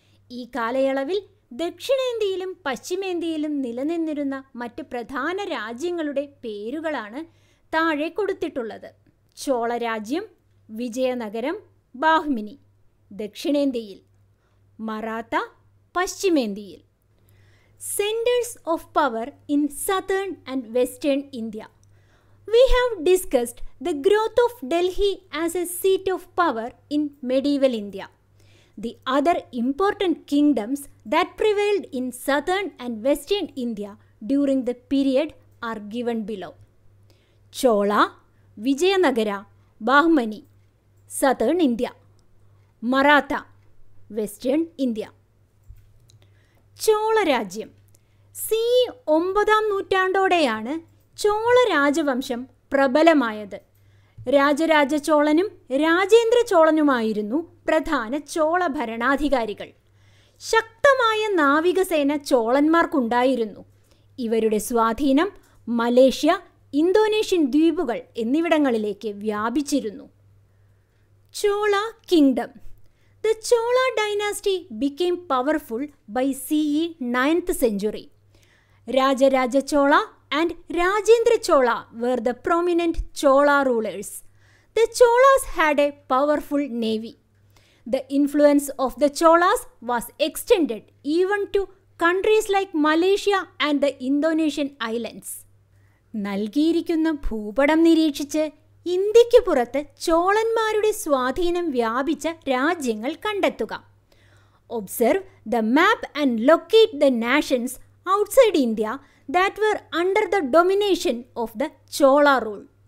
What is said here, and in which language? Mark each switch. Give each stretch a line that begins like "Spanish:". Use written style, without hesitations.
Malayalam: ഈ കാലയളവിൽ ദക്ഷിണേന്ത്യയിലും പശ്ചിമേന്ത്യയിലും നിലനിന്നിരുന്ന മറ്റ് പ്രധാന രാജ്യങ്ങളുടെ പേരുകളാണ് താഴെ കൊടുത്തിട്ടുള്ളത്. ചോളരാജ്യം, വിജയനഗരം, ബാഹ്മിനി ദക്ഷിണേന്ത്യയിൽ, Maratha പശ്ചിമേന്ത്യയിൽ.
English: Centers of power in southern and western India. We have discussed the growth of Delhi as a seat of power in medieval India. The other important kingdoms that prevailed in southern and western India during the period are given below. Chola, Vijayanagara, Bahmani, southern India. Maratha, western India. ചോളരാജ്യം.
Malayalam: C 9ാം നൂറ്റാണ്ടോടെയാണ് Chola രാജവംശം പ്രബലമായത്. രാജരാജ ചോളനും രാജേന്ദ്ര ചോളനുമായിരുന്നു പ്രധാന ചോള ഭരണാധികാരികൾ. ശക്തമായ നാവികസേന ചോളന്മാർക്കുണ്ടായിരുന്നു. ഇവരുടെ സ്വാധീനം Malaysia, Indonesian ദ്വീപുകൾ എന്നിവിടങ്ങളിലേക്ക് വ്യാപിച്ചിരുന്നു.
English: Chola kingdom. The Chola dynasty became powerful by CE 9th century. Rajaraja Chola and Rajendra Chola were the prominent Chola rulers. The Cholas had a powerful navy. The influence of the Cholas was extended even to countries like Malaysia and the Indonesian islands.
Malayalam: നൽകിയിരിക്കുന്ന ഭൂപടം നിരീക്ഷിച്ച് ഇന്ത്യക്ക് പുറത്ത് ചോളന്മാരുടെ സ്വാധീനം വ്യാപിച്ച രാജ്യങ്ങൾ കണ്ടെത്തുക.
English: Observe the map and locate the nations outside India that were under the domination of the Chola rule.